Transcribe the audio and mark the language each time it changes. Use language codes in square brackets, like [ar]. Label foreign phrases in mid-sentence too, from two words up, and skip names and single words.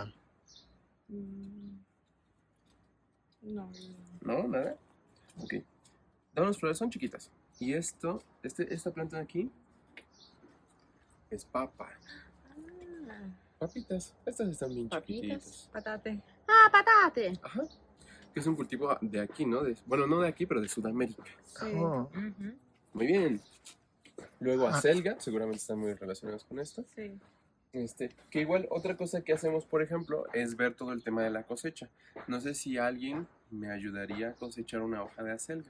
[es] Mm. No. ¿No? ¿Nada? Ok. Da unas flores, son chiquitas. Y esta planta de aquí es papa. Ah, Papitas. Estas están bien Papitas. chiquititas. [it] patate. Ah, patate. Ajá. [es] Que es un cultivo de aquí, ¿no? Bueno, no de aquí, pero de Sudamérica. Sí. oh. Mhm. Muy bien. Luego acelga, seguramente están muy relacionados con esto. Sí. Que igual otra cosa que hacemos, por ejemplo, es ver todo el tema de la cosecha. No sé si alguien me ayudaría a cosechar una hoja de acelga.